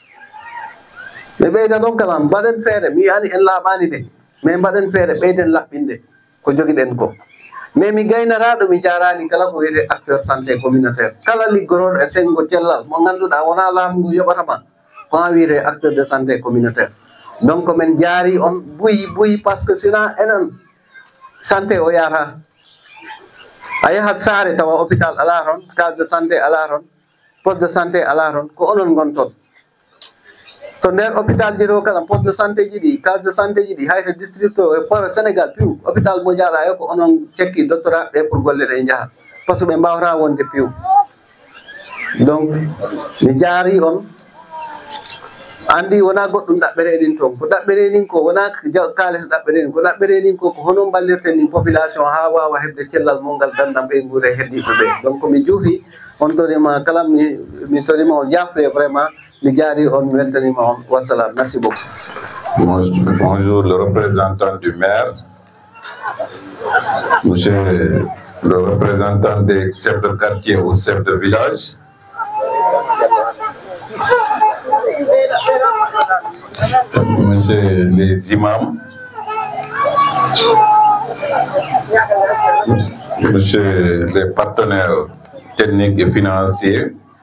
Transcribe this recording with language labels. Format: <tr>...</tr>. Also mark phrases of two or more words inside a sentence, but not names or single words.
<ff>ɓe ɓeyda ɗon kala mbaɗen feere mi ani en laaɓani de mais mbaɗen feere ɓeyden laɓɓinde ko joguiɗen ko mais mi gaynataɗo mi jarani kala ko wiyete</ff> <fr>acteur santé communautaire</fr> <ff>kala liggoroɗo e sengo cellal mo ganduɗa wona laamu ngu yoɓatama ko ha wiyete</ff> <fr>acteur de santé communautaire</fr> <ff>donc min jaari on buyi</ff> <fr>par ce que</fr> <ff>sina enen santé o yata a yahat saare tawa hôpital ala toon</ff> <fr>case de santé</fr> <ff>ala toon</ff> <fr>poste de santé</fr> <ff>ala toon ko onon gonton to nder hôpital ji ɗo kala</ff> <fr>poste de santé</fr> <ff>ji ɗi</ff> <fr>case de santé</fr> <ff>ji ɗi hayto district o e pour Sénégal piw hôpital mo jaɗa yo ko onon cekki doctorat ɓe pour golle ɗe jaaha</ff> <fr>par ce que</fr> <ff>ɓe mbawata wonde piw donc mi jaari on andi wona goɗɗum ɗaɓɓerenin toon ko ɗaɓɓerenin ko wona kalis ɗaɓɓerenin ko ɗaɓɓerenin ko ko hono ballirten ni population ha wawa heɓde cellal molngal gandam ɓe guure heddiɓe ɓe donc mi juuti on torima kala mi torima on jaffe vraiment mi jaari on mi weltanima on wassalam</ff> <fr>merci beaucoup. Bonjour le représentant du maire, monsieur le représentant des chefs de quartier ou chefs de village, monsieur les imams, monsieur les partenaires techniques et financiers,</fr>